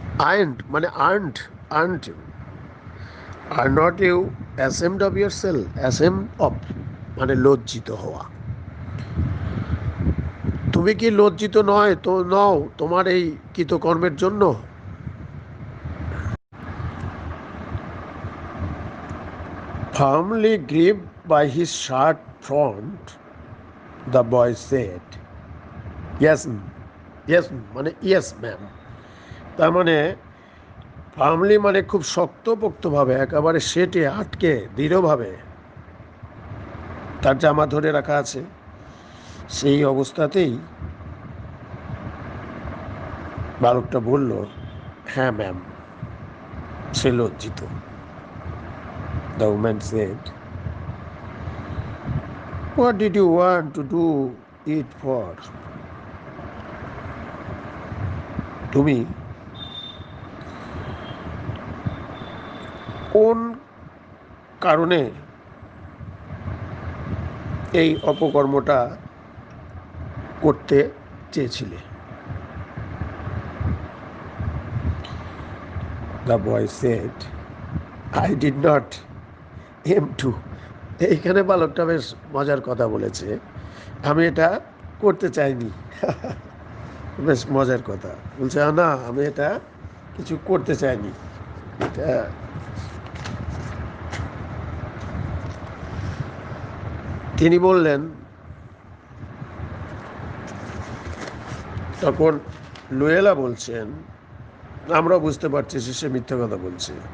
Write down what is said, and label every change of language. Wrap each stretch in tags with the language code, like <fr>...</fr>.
<en>aren't মানে aren't, aren't are not you ashamed of yourself, ashamed of</en> <bn>মানে লজ্জিত হওয়া। তুমি কি লজ্জিত নয় তো নও তোমার এই কৃতকর্মের জন্য?</bn> <en>Firmly gripped by his shirt front, the boy said, "Yes, yes, মানে yes ma'am."</en> <bn>তার মানে ফার্মলি মানে খুব শক্তপোক্তভাবে, একেবারে সেটে আটকে দৃঢ়ভাবে তার জামা ধরে রাখা আছে, সেই অবস্থাতেই বালকটা বলল, হ্যাঁ ম্যাম, সে লজ্জিত।</bn> <en>The woman said, "What did you want to do it for?"</en> <bn>তুমি কোন কারণে এই অপকর্মটা করতে চেয়েছিলে?</bn> <en>The boy said, "I did not aim to."</en> <bn>এইখানে বালকটা বেশ মজার কথা বলেছে, আমি এটা করতে চাইনি। বেশ মজার কথা বলছে, না আমি এটা কিছু করতে চাইনি। এটা তিনি বললেন, তখন লুয়েলা বলছেন, আমরা বুঝতে পারছি সে মিথ্যা কথা বলছে।</bn>